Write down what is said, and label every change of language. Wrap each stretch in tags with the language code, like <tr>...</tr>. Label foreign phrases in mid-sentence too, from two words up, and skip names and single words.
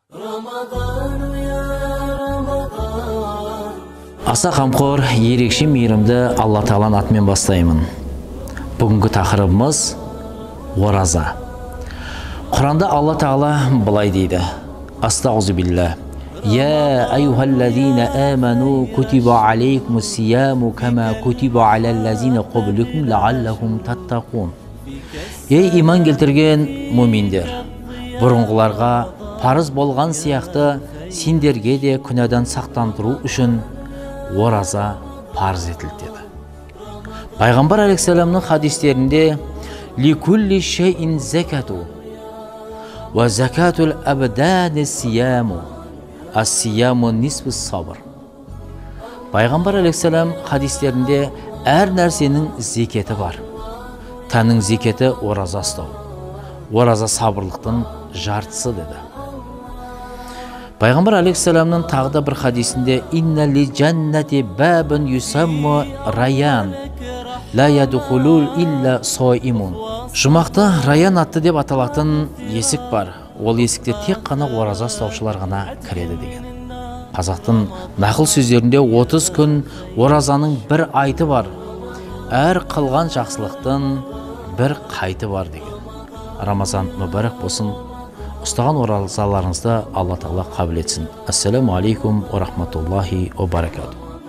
<kk>Аса қамқор, ерекше мейірімді Алла Тағаланың атымен бастаймын. Бүгінгі тақырыбымыз ораза. Құранда Алла Тағала былай дейді: Астағфируллах.</kk> <ar>يا أيها الذين آمنوا كتب عليكم الصيام كما كتب على الذين قبلكم لعلكم تتقون.</ar> <kk>Ей иман келтірген муминдер, бұрынғыларға парыз болған сияқты сендерге де күнәдан сақтандыру үшін ораза парыз етілді деді. Пайғамбар алейхиссаламның хадистерінде</kk> <ar>لكل شيء زكاة وزكاة الأبدان الصيام الصيام نصف الصبر.</ar> <kk>Пайғамбар алейхиссалам хадистерінде әр нәрсенің зекеті бар. Тәннің зекеті ораза ұстау. Ораза сабырлықтың жартысы деді. Пайғамбар алейхиссаламның тағы да бір хадисінде</kk> <ar>إن للجنة باب يسمى ريان لا يدخل إلا صائم.</ar> <kk>Жұмақты раян атты деп аталатын есік бар. Ол есікте тек қана ораза ұстаушылар ғана кіреді деген. Қазақтың нақыл сөздерінде 30 күн оразаның бір айты бар. Әр қылған жақсылықтың бір қайты бар деген. Рамазан мүбәрәк болсын. Ұстаған оразаларыңызды Алла Тағала қабыл етсін.</kk> <ar>السلام عليكم ورحمة الله وبركاته.</ar>